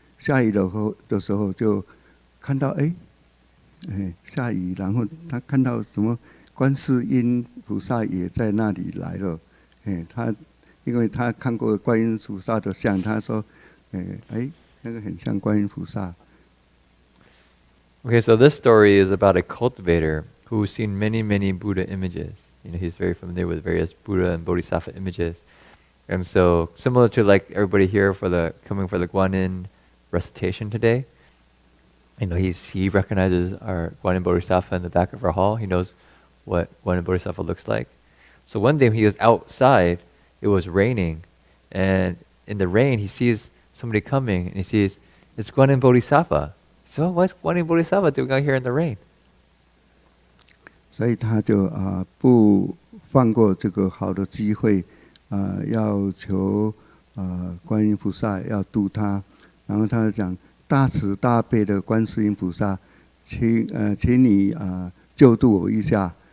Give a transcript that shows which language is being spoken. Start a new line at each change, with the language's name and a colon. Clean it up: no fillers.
Chinese: 下雨的时候就看到下雨，然后他看到什么观世音菩萨也在那里来了。他因为他看过观音菩萨的像，他说那个很像观音菩萨。
English: Okay, so this story is about a cultivator who's seen many, many Buddha images. He's very familiar with various Buddha and Bodhisattva images. And so, similar to like everybody here coming for the Guanyin recitation today, he recognizes our Guanyin Bodhisattva in the back of our hall. He knows what Guanyin Bodhisattva looks like. So one day he was outside, it was raining, and in the rain he sees somebody coming, and he sees, it's Guanyin Bodhisattva. So what's Guanyin Bodhisattva doing out here in the rain?
Chinese: 所以他就不放过这个好的机会，要求观音菩萨要度他，然后他就讲大慈大悲的观世音菩萨，请你救度我一下。